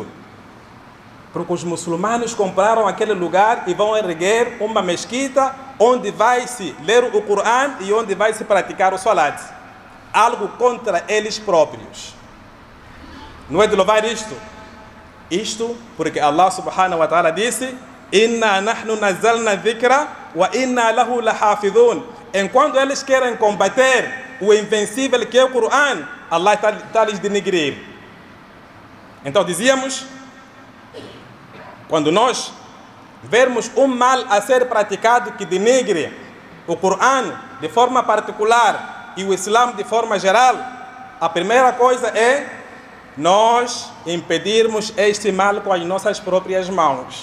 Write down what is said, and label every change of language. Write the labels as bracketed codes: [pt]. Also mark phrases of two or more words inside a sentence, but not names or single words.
[pt] Porque os muçulmanos compraram aquele lugar e vão erguer uma mesquita onde vai se ler o Corão e onde vai se praticar o salat. Algo contra eles próprios. Não é de louvar isto? Isto porque Allah [ar] سبحانه وتعالى [pt] disse: [ar] إنا نحن نزلنا الذكر وإنا له لحافظون. [pt] Enquanto eles querem combater o invencível que é o Corão, Allah está lhes denegrir. Então dizíamos, quando nós vermos um mal a ser praticado que denigre o Corão de forma particular e o Islã de forma geral, a primeira coisa é nós impedirmos este mal com as nossas próprias mãos.